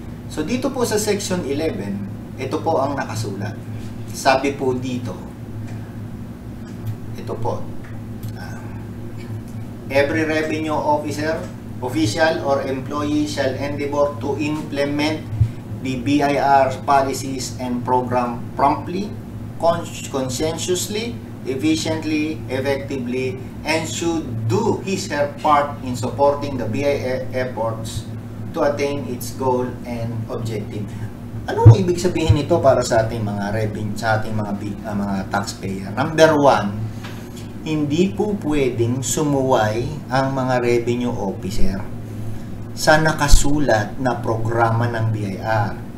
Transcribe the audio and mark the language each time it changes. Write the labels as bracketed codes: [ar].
[tl] So, dito po sa Section 11, ito po ang nakasulat. Sabi po dito, ito po, [en] every revenue official or employee shall endeavor to implement the BIR policies and program promptly, conscientiously, efficiently, effectively, and should do his her part in supporting the BIR efforts to attain its goal and objective. [tl] Ano ibig sabihin nito para sa ating mga revenue, sa ating mga taxpayer? Number one, hindi po pwedeng sumuway ang mga revenue officer sa nakasulat na programa ng BIR.